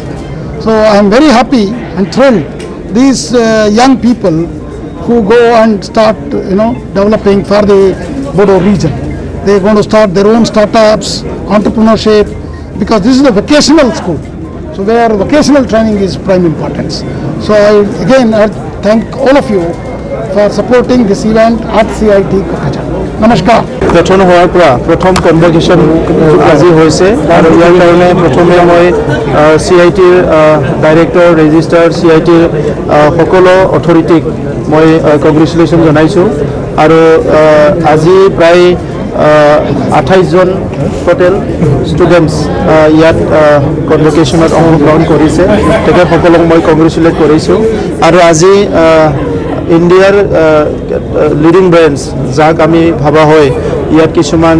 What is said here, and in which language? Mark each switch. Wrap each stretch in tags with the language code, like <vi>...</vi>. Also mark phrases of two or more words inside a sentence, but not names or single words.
<en>So I am very happy and thrilled. These young people who go and start, developing for the Bodo region. They are going to start their own startups, entrepreneurship, because this is a vocational school, so where vocational training is prime importance. So I thank all of you for supporting this event at CIT Kokrajhar. Namaskar.</en> <as>गठन होৱাৰ পৰা প্ৰথম কনভকেশ্যন আজি হৈছে আৰু ইয়াৰ কাৰণে প্ৰথমে মই CITৰ</as> <en>director registrar</en> <as>CITৰ সকলো অথৰিটিক মই কংগ্ৰেচুলেশ্যন জনাইছোঁ আৰু আজি প্ৰায় 28 জন</as> <en>total students</en> <as>ইয়াত কনভকেশ্যনত অংশগ্ৰহণ কৰিছে তেখেতসকলক মই কংগ্ৰেচুলেট কৰিছোঁ আৰু আজি ইণ্ডিয়াৰ</as> <en>leading brands</en> <as>যাক আমি ভাবা হয় ইয়াত কিছুমান</as>